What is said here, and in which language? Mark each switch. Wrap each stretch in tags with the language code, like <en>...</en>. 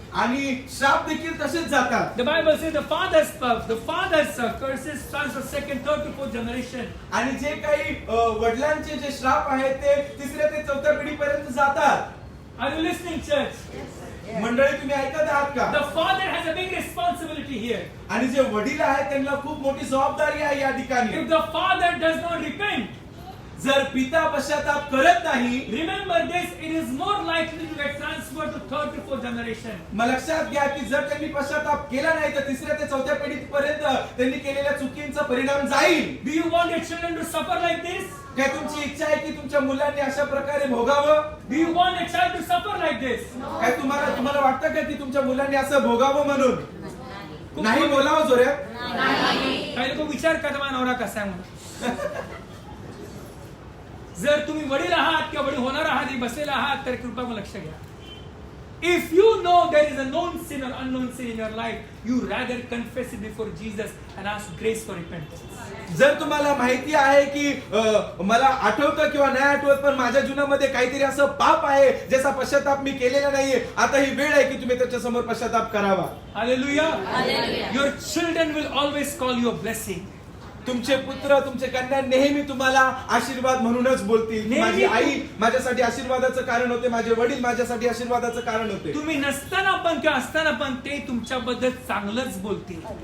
<mr>आणि श्राप देखील तसेच जातात.</mr> <en>The Bible says the father's curses transfer second, third to fourth generation.</en> <mr>आणि जे काही वडिलांचे जे श्राप आहेत ते 3ऱ्या ते 4थ्या पिढीपर्यंत जातात.</mr> <en>Are you listening, church?</en> <mr>मंडळी, तुम्ही ऐकत आहात का?</mr> <en>The father has a big responsibility here.</en> <mr>आणि जे वडील आहेत त्यांना खूप मोठी जबाबदारी आहे या ठिकाणी.</mr> <en>If the father does not repent,</en> <mr>जर पिता पश्चाताप करत नाही,</mr> <en>remember this, it is more likely to get transferred to third to fourth generation.</en> <mr>मग लक्षात घ्या की जर त्यांनी पश्चाताप केला नाही तर 3ऱ्या ते 4थ्या पिढीपर्यंत त्यांनी केलेल्या चुकींचा परिणाम जाईल.</mr> <en>Do you want your children to suffer like this?</en> <mr>काय तुमची इच्छा आहे की तुमच्या मुलांनी अशा प्रकारे भोगावं?</mr> <en>Do you want a child to suffer like this?</en> <mr>काय तुम्हाला वाटतं का की तुमच्या मुलांनी असं भोगावं म्हणून? नाही बोलावं जोरात. काही लोक विचार करतात माझा नवरा कसा आहे म्हणून. जर तुम्ही वडील आहात किंवा वडील होणार आहात, बसलेला आहात, तर कृपया लक्ष घ्या.</mr> <en>If you know there is a known sin or unknown sin in your life, you rather confess it before Jesus and ask grace for repentance.</en> <mr>जर तुम्हाला माहिती आहे की मला आठवतं किंवा नाही आठवत पण माझ्या जीवनामध्ये काहीतरी असं पाप आहे ज्याचा पश्चाताप मी केलेला नाहीये, आता ही वेळ आहे की तुम्ही त्याच्या समोर पश्चाताप करावा. Hallelujah.</mr> <en>Your children will always call you a blessing.</en> <mr>तुमचे पुत्र तुमचे कन्या नेहमी तुम्हाला आशीर्वाद म्हणूनच बोलतील. माझी आई माझ्यासाठी आशीर्वादाचं कारण होते, माझे वडील माझ्यासाठी आशीर्वादाचं कारण होते. तुम्ही नसताना पण किंवा असताना पण ते तुमच्याबद्दल चांगलंच बोलतील.</mr>